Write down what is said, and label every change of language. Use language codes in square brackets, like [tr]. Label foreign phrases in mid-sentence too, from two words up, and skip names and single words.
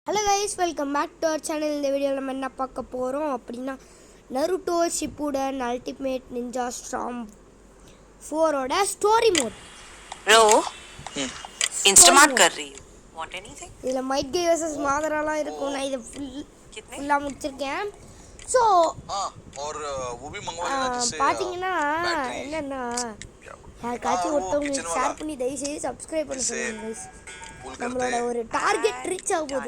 [en] Hello guys, welcome back to our channel. [ta] இந்த வீடியோவில் நம்ம என்ன பார்க்க போகிறோம் அப்படின்னா, நருட்டோ ஷிப்புடன் அல்டிமேட் நிஞ்சா ஸ்டார்ம் 4ஓட [en] story mode. [hi] ப்ரோ இன்ஸ்டாமார்ட் कर रही हूं [en] want anything [ta] இதில் மைட் கே வர்சஸ் மாதராலாம் இருக்கும். நான் இதை ஃபுல்லாக முடிச்சிருக்கேன். ஸோ பார்த்தீங்கன்னா என்னென்னா, யாருக்காச்சும் ஒருத்தவங்க ஷேர் பண்ணி தயவுசெய்து சப்ஸ்கிரைப் பண்ண சொல்லுங்கள் கைஸ். நம்மளோட ஒரு [en] target reach [ta] ஆக போகுது.